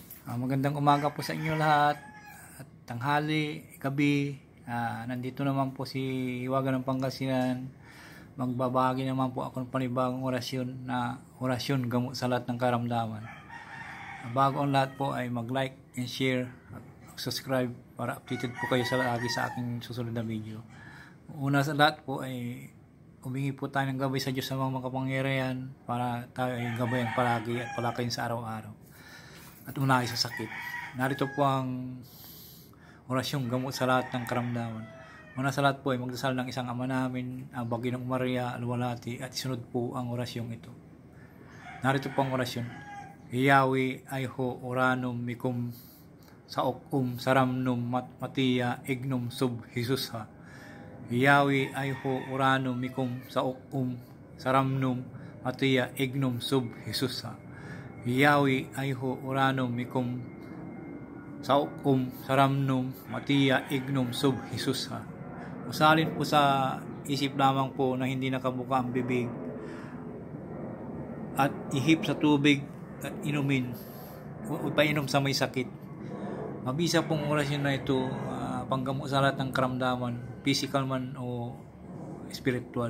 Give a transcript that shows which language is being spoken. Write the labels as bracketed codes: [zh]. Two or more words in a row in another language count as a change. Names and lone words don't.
[tl] Magandang umaga po sa inyo lahat at tanghali, gabi. Nandito naman po si Hiwaga ng Pangasinan. Magbabahagi naman po ako ng panibagong orasyon na orasyon gamot sa lahat ng karamdaman. Bago ang lahat po ay mag- [en] like and share [tl] at subscribe para updated po kayo sa lagi sa aking susunod na video. Una sa lahat po ay humingi po tayo ng gabay sa Diyos sa mga makapangyarihan para tayo ay gabayan palagi at palakayin sa araw-araw at unahin sa sakit. Narito po ang orasyong gamot sa lahat ng karamdaman. Una sa lahat po ay magdasal ng isang Ama namin, ang Baginong Maria Alwalhati, at isunod po ang orasyong ito. Narito po ang orasyon. Iyawi ayho oranum mikum saokum saramnum matia ignum sub Jesusha. Iyawi ayho oranum mikum saokum saramnum matia ignum sub Jesusha. Iyawi ayho oranum mikum saokum saramnum matia ignum sub Jesusha. Usalin po sa isip lamang po na hindi nakabuka ang bibig at ihip sa tubig at inumin o ipainom sa may sakit. Mabisa pong orasyon na ito, panggamot sa lahat ng karamdaman, physical man o spiritual.